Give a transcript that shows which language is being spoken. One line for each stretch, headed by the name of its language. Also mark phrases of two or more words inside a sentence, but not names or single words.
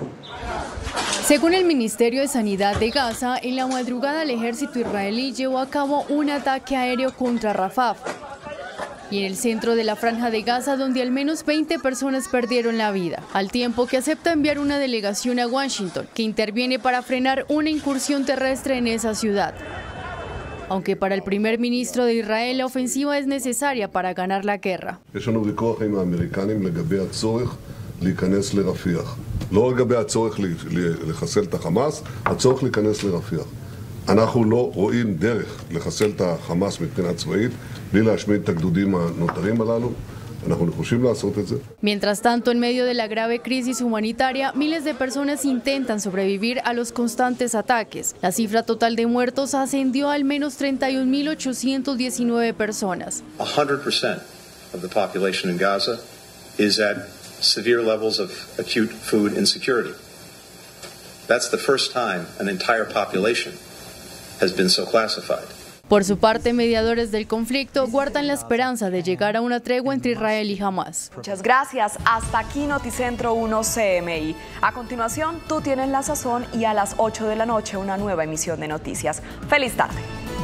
Spanish: Según el Ministerio de Sanidad de Gaza, en la madrugada el ejército israelí llevó a cabo un ataque aéreo contra Rafah y en el centro de la franja de Gaza, donde al menos 20 personas perdieron la vida, al tiempo que acepta enviar una delegación a Washington, que interviene para frenar una incursión terrestre en esa ciudad. Aunque para el primer ministro de Israel la ofensiva es necesaria para ganar la guerra.
Hebrew: להיכנס לרפיח. לא לגבי הצורך לחסל את החמאס, הצורך להיכנס לרפיח. אנחנו לא רואים דרך לחסל את החמאס מבחינה צבאית, בלי להשמיד את הגדודים הנותרים הללו. אנחנו נחושים לעשות את זה.
Spanish: Mientras tanto, en medio de la grave crisis humanitaria, miles de personas intentan sobrevivir a los constantes ataques. La cifra total de muertos ascendió a al menos 31.819 personas.
English: 100% of the population in Gaza is at severe levels of acute food insecurity. That's the first time an entire population has been so classified.
Spanish: Por su parte, mediadores del conflicto guardan la esperanza de llegar a una tregua entre Israel y Hamás. Muchas gracias. Hasta aquí Noticentro 1 CMI. A continuación, Tú tienes la sazón y a las 8 de la noche una nueva emisión de noticias. ¡Feliz tarde!